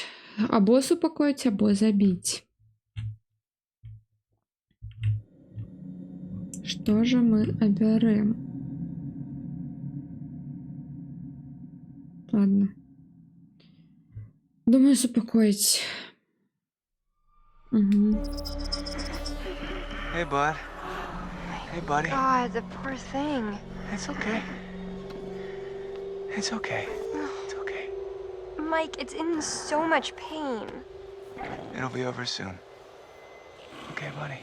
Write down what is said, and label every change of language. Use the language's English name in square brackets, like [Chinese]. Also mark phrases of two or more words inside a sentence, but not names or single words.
[Belarusian] Або супакоіць, або забіць. Што ж мы абярэм? Ладно. Думаю, супакоіць. [English] Hey, bud. Hey, buddy. God, the poor thing. It's okay. It's okay. It's okay. Mike, it's in so much pain. It'll be over soon. Okay, buddy.